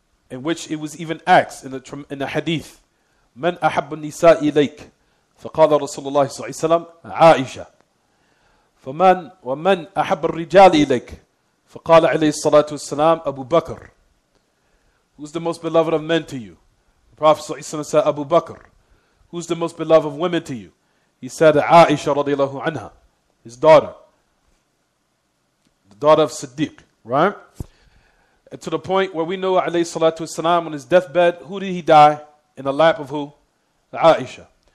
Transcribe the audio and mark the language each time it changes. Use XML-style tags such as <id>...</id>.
<en>In which it was even asked in the hadith,</en> <ar>"Man ahabba an-nisa ilayk?" فقال رسول الله صلى الله عليه وسلم عائشة. فمن ومن أحب الرجال إليك؟ فقال عليه الصلاة والسلام أبو بكر.</ar> <en>Who's the most beloved of men to you? The Prophet</en> <ar>صلى الله عليه وسلم</ar> <en>said Abu Bakr. Who's the most beloved of women to you? He said Aisha</en> <ar>radiallahu anha,</ar> <en>his daughter, the daughter of Siddiq, right? And to the point where we know</en> <ar>alayhi salatu wasalam</ar> <en>on his deathbed, who did he die? In the lap of who? Aisha.</en>